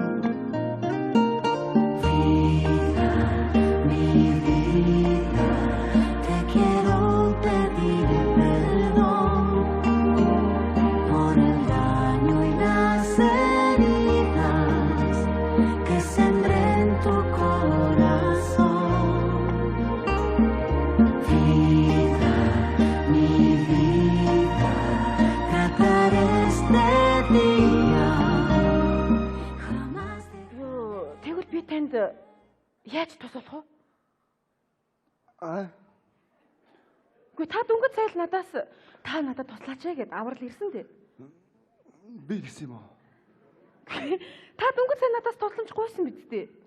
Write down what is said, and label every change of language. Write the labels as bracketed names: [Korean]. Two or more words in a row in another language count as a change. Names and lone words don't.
[Spanish] Vida, mi vida, te quiero pedir perdón por el daño y las heridas que sembré en tu corazón. Vida, mi vida, trataré este día jamás de... [Mongolian] Юу, тэгвэл би танд яаж туслах вэ? Гэхдээ та дөнгөж зайл надаас та надад туслаач гэд аврал ирсэн дээ. Би гэсэн юм уу? Та дөнгөж зайл надаас тусламж гуйсан биз дээ.